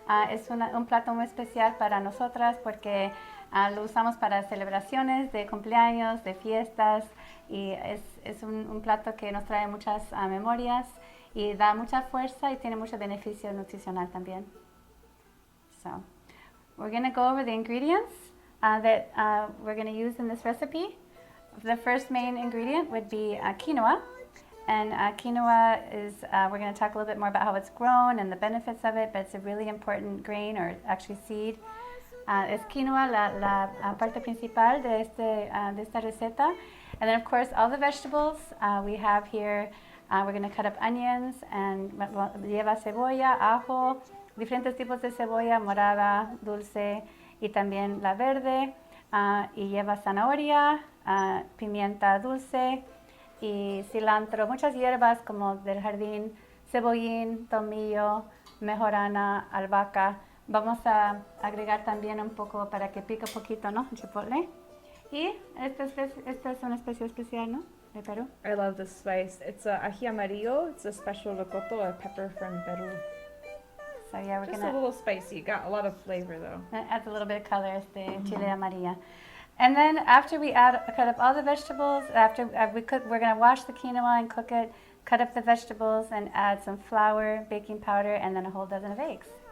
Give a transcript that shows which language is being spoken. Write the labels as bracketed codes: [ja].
[es] Es un plato muy especial para nosotras porque lo usamos para celebraciones de cumpleaños, de fiestas, y es un plato que nos trae muchas memorias y da mucha fuerza y tiene mucho beneficio nutricional también. [en] So, we're going to go over the ingredients that we're going to use in this recipe. The first main ingredient would be quinoa, and quinoa is, we're going to talk a little bit more about how it's grown and the benefits of it, but it's a really important grain, or actually seed. [es] Es quinoa la parte principal de esta receta. [en] And then of course all the vegetables we have here. We're going to cut up onions, and [es] lleva cebolla, ajo, diferentes tipos de cebolla, morada, dulce, y también la verde, y lleva zanahoria, pimienta dulce y cilantro, muchas hierbas como del jardín, cebollín, tomillo, mejorana, albahaca. Vamos a agregar también un poco para que pique un poquito, ¿no? Chipotle. Y esta es una especie especial, ¿no? De Perú. [en] I love this spice. It's ají amarillo. It's a special locoto, a pepper from Peru. So yeah, we're just gonna a little spicy. Got a lot of flavor though. It adds a little bit of color, [es] chile amarilla. [en] And then after we cut up all the vegetables, after we're gonna wash the quinoa and cook it, cut up the vegetables and add some flour, baking powder, and then a whole dozen of eggs.